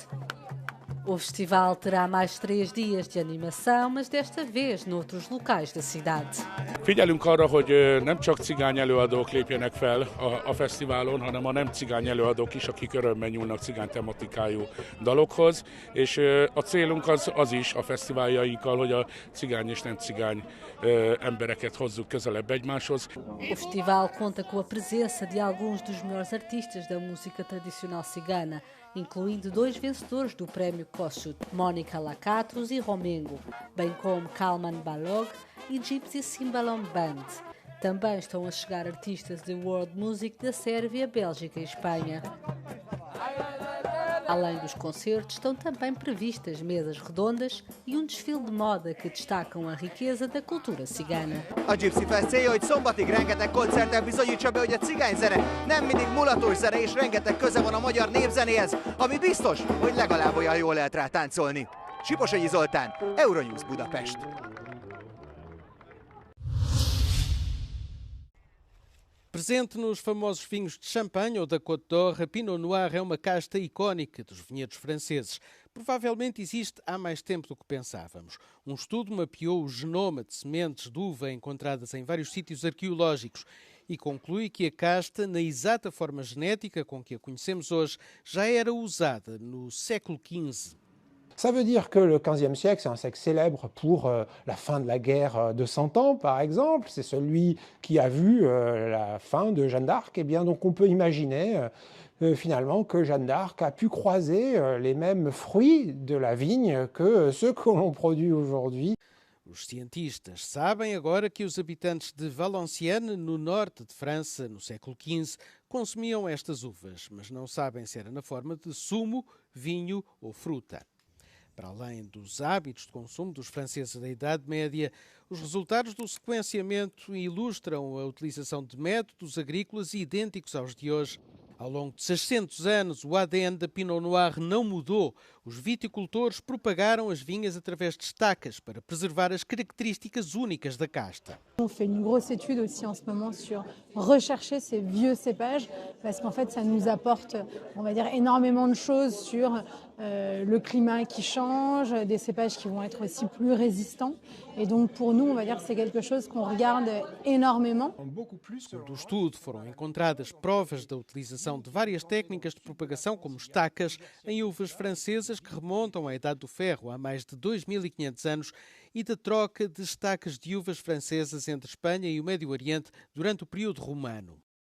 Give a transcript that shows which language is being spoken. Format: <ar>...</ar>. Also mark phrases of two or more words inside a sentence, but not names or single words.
<pt>O festival terá mais 3 dias de animação, mas desta vez noutros locais da cidade.</pt> <hu>Figyelünk arra, hogy nem csak cigány előadók lépjenek fel a fesztiválon, hanem a nem cigány előadók is, akik örömmel nyúlnak cigány tematikájú dalokhoz, és a célunk az is a fesztiváljainkkal, hogy a cigány és nem cigány embereket hozzuk közelebb egymáshoz.</hu> <pt>O festival conta com a presença de alguns dos melhores artistas da música tradicional cigana, incluindo 2 vencedores do prémio Kossuth, Mónica Lakatos e Romengo, bem como Kalman Balog e Gypsy Cymbalom Band. Também estão a chegar artistas de</pt> <en>world music</en> <pt>da Sérvia, Bélgica e Espanha. Além dos concertos, estão também previstas mesas redondas e desfile de moda que destacam a riqueza da cultura cigana.</pt> <hu>A Gypsy Fest célja, hogy szombatig rengeteg koncerten bizonyítsa be, hogy a cigányzene nem mindig mulatos zene, és rengeteg köze van a magyar népzenéhez, ami biztos, hogy legalább olyan jól lehet rá táncolni. Siposonyi Zoltán, Euronews Budapest.</hu> <pt>Presente nos famosos vinhos de champanhe ou da Côte d'Or, a Pinot Noir é uma casta icónica dos vinhedos franceses. Provavelmente existe há mais tempo do que pensávamos. Um estudo mapeou o genoma de sementes de uva encontradas em vários sítios arqueológicos e conclui que a casta, na exata forma genética com que a conhecemos hoje, já era usada no século XV.</pt> <fr>Ça veut dire que le XVe siècle, c'est un siècle célèbre pour la fin de la guerre de 100 ans, par exemple. C'est celui qui a vu la fin de Jeanne d'Arc. Et bien, donc, on peut imaginer finalement que Jeanne d'Arc a pu croiser les mêmes fruits de la vigne que ceux que l'on produit aujourd'hui.</fr> <pt>Os cientistas sabem agora que os habitantes de Valenciennes, no norte de França, no século XV, consumiam estas uvas, mas não sabem se era na forma de sumo, vinho ou fruta. Para além dos hábitos de consumo dos franceses da Idade Média, os resultados do sequenciamento ilustram a utilização de métodos agrícolas idênticos aos de hoje. Ao longo de 600 anos, o ADN da Pinot Noir não mudou. Os viticultores propagaram as vinhas através de estacas para preservar as características únicas da casta.</pt> <fr>On fait une grosse étude aussi en ce moment sur rechercher ces vieux cépages parce qu'en fait ça nous apporte, on va dire, énormément de choses sur le climat qui change, des cépages qui vont être aussi plus résistants. Et donc pour nous, on va dire que c'est quelque chose qu'on regarde énormément.</fr> <pt>Do estudo foram encontradas provas da utilização de várias técnicas de propagação, como estacas, em uvas francesas que remontam à Idade do Ferro, há mais de 2.500 anos, e da troca de estacas de uvas francesas entre Espanha e o Médio Oriente durante o período romano.</pt>